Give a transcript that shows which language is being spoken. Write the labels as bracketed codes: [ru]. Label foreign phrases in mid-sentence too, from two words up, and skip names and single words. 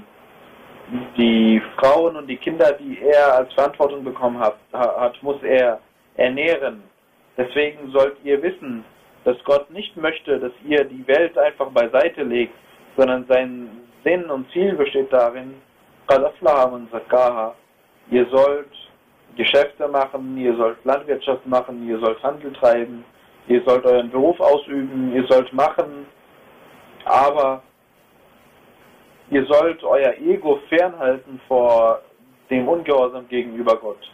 [de] Die Frauen und die Kinder, die er als Verantwortung bekommen hat, muss er ernähren. Deswegen sollt ihr wissen, dass Gott nicht möchte, dass ihr die Welt einfach beiseite legt, sondern sein Sinn und Ziel besteht darin, [ar] قَدْ أَفْلَحَ مَنْ زَكَّاهَا. [de] Ihr sollt Geschäfte machen, ihr sollt Landwirtschaft machen, ihr sollt Handel treiben, ihr sollt euren Beruf ausüben, ihr sollt machen, aber ihr sollt euer Ego fernhalten vor dem Ungehorsam gegenüber Gott.